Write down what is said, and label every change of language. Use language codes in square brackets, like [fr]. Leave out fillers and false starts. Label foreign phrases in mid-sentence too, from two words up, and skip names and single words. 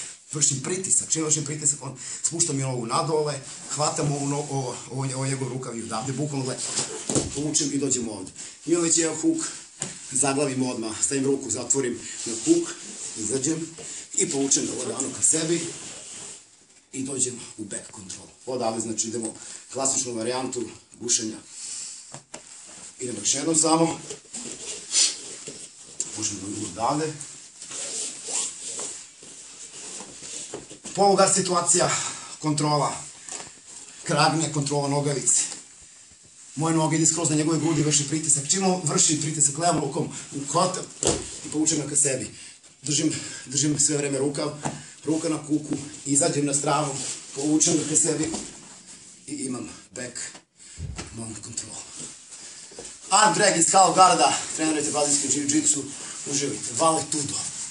[sr] Vršim pritisak, čim vršim pritisak, on spušta mi nogu nadole, hvatam ovo njegov rukav i odavde, bukvalno gledam, povučem i dođem ovde. Imam već jedan huk, zaglavim odmah, stavim ruku, zatvorim na huk, izađem i povučem ga lagano ka sebi i dođem u [en] back control. [sr] Odavde, znači idemo klasičnu varijantu gušenja. Idemo još jednom samo, pušem odavde. Polugard situacija, kontrola kragne, kontrola nogavice. Moje noge ide skroz na njegove grudi, vrši pritisak. Čim on vrši pritisak levom rukom, uhvatam i povučem ga ka sebi. Držim sve vreme ruka na kuku, izađem na stranu, povučem ga ka sebi i imam [en] back mount control. Arm drag [sr] iz skull garda, trenirajte brazilski jiu-jitsu, uživajte. [pt] Vale tudo.